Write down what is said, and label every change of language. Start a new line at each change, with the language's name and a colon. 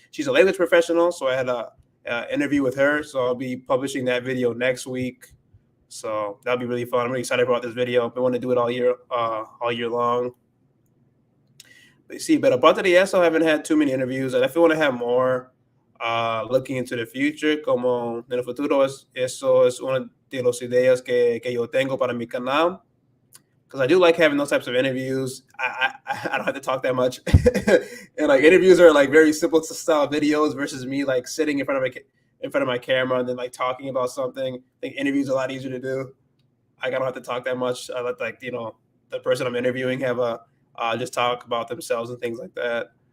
English: She's a language professional, so I had a interview with her. So I'll be publishing that video next week. So that'll be really fun. I'm really excited about this video. I want to do it all year long.
Spanish: Sí, pero aparte de eso,
English: I haven't had too many interviews. I definitely want to have more looking into the future.
Spanish: Como en el futuro, eso es una de las ideas que yo tengo para mi canal.
English: Because I do like having those types of interviews. I don't have to talk that much. And like interviews are like very simple style videos versus me like sitting in front of my camera and then like talking about something. I think interviews are a lot easier to do. I don't have to talk that much. I let like the person I'm interviewing have a just talk about themselves and things like that.